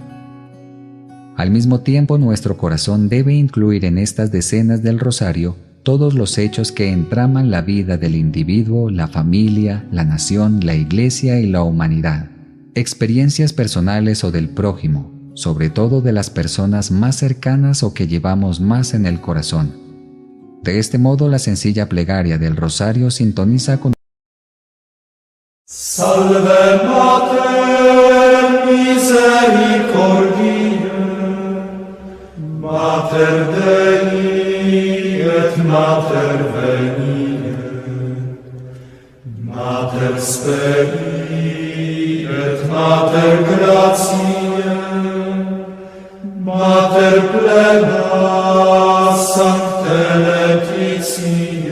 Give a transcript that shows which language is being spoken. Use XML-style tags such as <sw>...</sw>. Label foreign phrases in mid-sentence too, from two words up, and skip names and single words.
<es>Al mismo tiempo, nuestro corazón debe incluir en estas decenas del rosario todos los hechos que entraman la vida del individuo, la familia, la nación, la Iglesia y la humanidad, experiencias personales o del prójimo, sobre todo de las personas más cercanas o que llevamos más en el corazón. De este modo, la sencilla plegaria del rosario sintoniza con</es> <la>Salve Mater misericordiae, Mater Dei et Mater veniae, Mater speri et Mater gratiae, Mater plena sancte laetitia,</la>